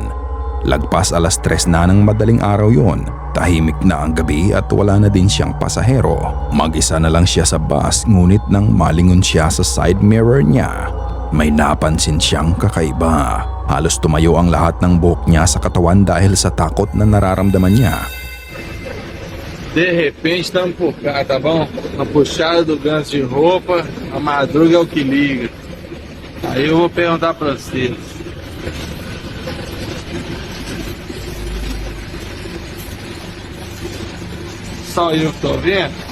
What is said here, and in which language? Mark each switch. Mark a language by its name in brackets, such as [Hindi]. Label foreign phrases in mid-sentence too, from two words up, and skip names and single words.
[Filipino] Lagpas 3:00 na ng madaling araw yon, tahimik na ang gabi at wala na din siyang pasahero. Mag-isa na lang siya sa bus ngunit nang malingon siya sa [English] side mirror [Filipino] niya, may napansin siyang kakaiba. Halos tumayo ang lahat ng buhok niya sa katawan dahil sa takot na nararamdaman niya. [Portuguese] De repente estamos por cá, tá bom? Na puxada do gancho de roupa, a madruga é o que liga. Aí eu vou perguntar pra vocês. Só eu que tô vendo?